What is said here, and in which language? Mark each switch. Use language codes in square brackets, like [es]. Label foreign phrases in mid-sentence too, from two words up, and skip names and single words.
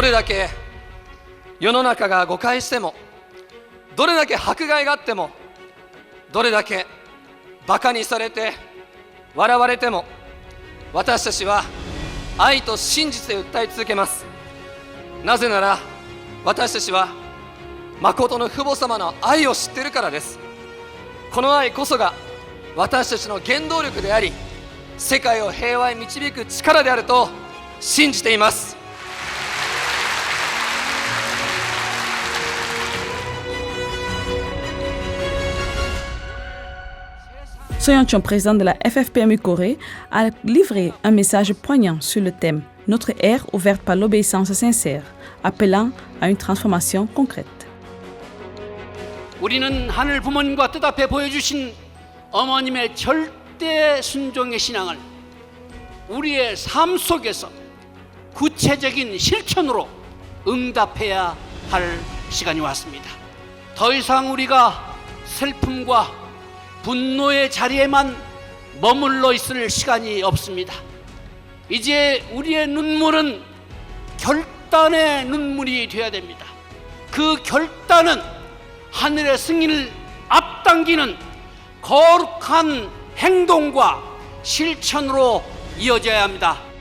[ja] どれだけ世の中が誤解しても、どれだけ迫害があっても、どれだけバカにされて笑われても、私たちは愛と真実で訴え続けます。なぜなら私たちは誠の父母様の愛を知っているからです。この愛こそが私たちの原動力であり、世界を平和に導く力であると信じています。 [fr] Soyeon-chon, président de la FFPMU Corée, a livré un message poignant sur le thème « Notre ère ouverte par l'obéissance sincère », appelant à une transformation concrète. [ko] 우리는 하늘 부모님과 뜻앞에 보여주신 어머님의 절대 순종의 신앙을 우리의 삶 속에서 구체적인 실천으로 응답해야 할 시간이 왔습니다. 더 이상 우리가 슬픔과 분노의 자리에만 머물러 있을 시간이 없습니다. 이제 우리의 눈물은 결단의 눈물이 되어야 됩니다. 그 결단은 하늘의 승리를 앞당기는 거룩한 행동과 실천으로 이어져야 합니다.